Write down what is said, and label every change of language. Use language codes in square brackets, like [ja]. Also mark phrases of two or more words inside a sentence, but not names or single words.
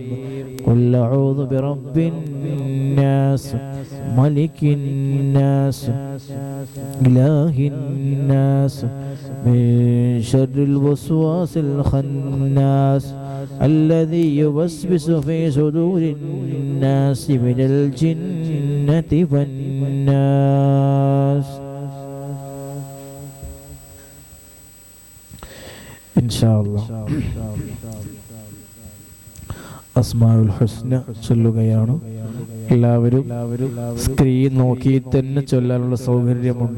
[ar] قل أعوذ برب الناس ملك الناس إله الناس من شر الوسواس الخناس الذي يوسوس في صدور الناس من الجنة والناس. إن شاء الله [ml] അസ്മാഉൽ ഹുസ്ന ചൊല്ലുകയാണ്. എല്ലാവരും സ്ക്രീൻ നോക്കി തന്നെ ചൊല്ലാനുള്ള സൗകര്യമുണ്ട്.